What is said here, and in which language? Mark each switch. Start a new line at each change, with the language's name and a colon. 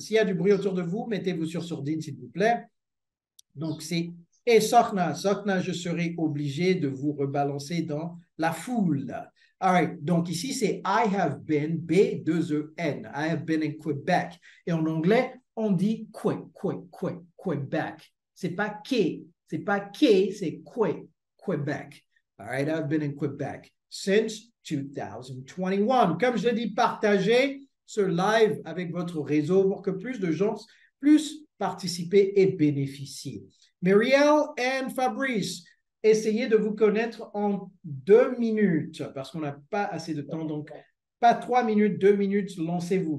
French: S'il y a du bruit autour de vous, mettez-vous sur sourdine, s'il vous plaît. Donc, c'est et Sorna, je serai obligé de vous rebalancer dans la foule.
English: All right.
French: Donc, ici, c'est
English: I have been,
French: B, 2 E, N.
English: I have been in Quebec.
French: Et en anglais, on dit Quebec. C'est pas Quai, c'est Quebec.
English: All right, I've been in Quebec since 2021.
French: Comme je l'ai dit, partagez ce live avec votre réseau pour que plus de gens puissent participer et bénéficier. Muriel and Fabrice, essayez de vous connaître en 2 minutes parce qu'on n'a pas assez de temps. Donc, pas 3 minutes, 2 minutes, lancez-vous.